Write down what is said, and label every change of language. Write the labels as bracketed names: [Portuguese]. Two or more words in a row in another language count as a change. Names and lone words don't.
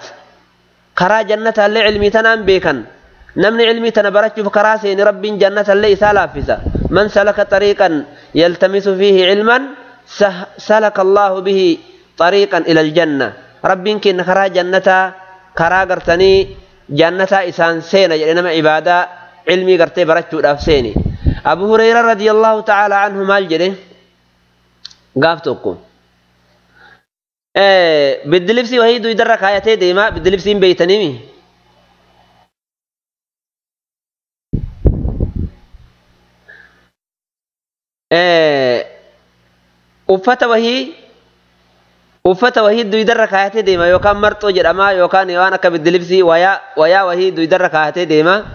[Oromo] karaa jannatallee ilmi tanaan beekan namni ilmi tana barachuuf karaa seeni rabbiin jannatallee isaa laaffisa [Arabic] من سلك طريقا يلتمس فيه علما سلك الله به طريقا إلى الجنة [Oromo] rabbiin kenna karaa jannataa karaa gartanii jannataa isaan seena jedhe nama ibaadaa ilmii gartee barachuudhaaf seeni Abu Hurayra [Arabic] رضي الله تعالى عنه [Oromo] maal jedhe gaaf tokko biddilibsii wahii duydarra kaayatee deema biddilibsiin beeytanimi uffata wahii duydarra kaayatee deema yookaan marxoo jedhama yookaan waan akka biddilibsii wayaa wahii duydarra kaayatee deema